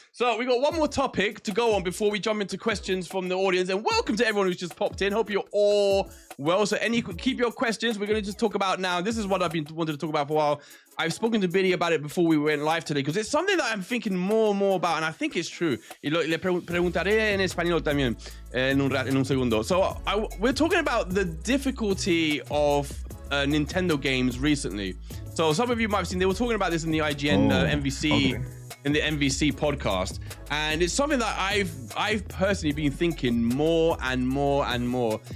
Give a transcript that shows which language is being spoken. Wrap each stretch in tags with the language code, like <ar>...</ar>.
<en>So we got one more topic to go on before we jump into questions from the audience. And welcome to everyone who's just popped in. Hope you're all well. So keep your questions. We're going to just talk about now. This is what I've been wanted to talk about for a while. I've spoken to Biddy about it before we went live today because it's something that I'm thinking more and more about, and I think it's true.</en> <es>Y le preguntaré en español también en un segundo.</es> <en>So we're talking about the difficulty of Nintendo games recently. So some of you might have seen, they were talking about this in the IGN in the MVC podcast, and it's something that I've personally been thinking more and more and more.</en>